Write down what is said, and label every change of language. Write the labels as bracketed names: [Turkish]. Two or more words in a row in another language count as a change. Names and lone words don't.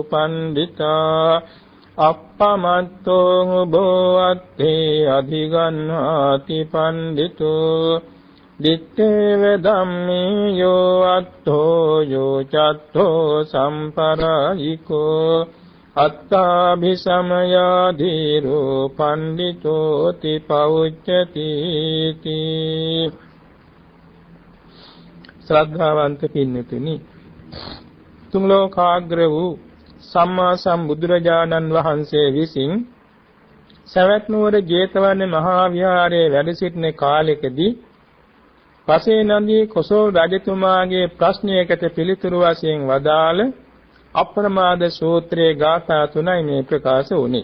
[Pali] පණ්ඩිතා අප්පමත්තෝ උභවත්තේ අධිගන්හාති පණ්ඩිතෝ දිත්තේව ධම්මේ යෝ අත්තෝ යෝ චත්තෝ සම්පරායිකෝ අත්තාභිසමයාදීරෝ පණ්ඩිතෝති පෞච්චති තී. [Sinhala] ශ්‍රද්ධාවන්ත පින්නතුනි, තුන් ලෝකාග්‍ර වූ සම්මා සම්බුදුරජාණන් වහන්සේ විසින් සවැත් නුවර ජේතවන මහා විහාරයේ වැඩ සිටින කාලෙකදී පසේ නදී කොසල් රජතුමාගේ ප්‍රශ්නයකට පිළිතුරු වශයෙන් වදාළ අප්‍රමාද සූත්‍රයේ ගාථා තුනයි මේ ප්‍රකාශ වුණේ.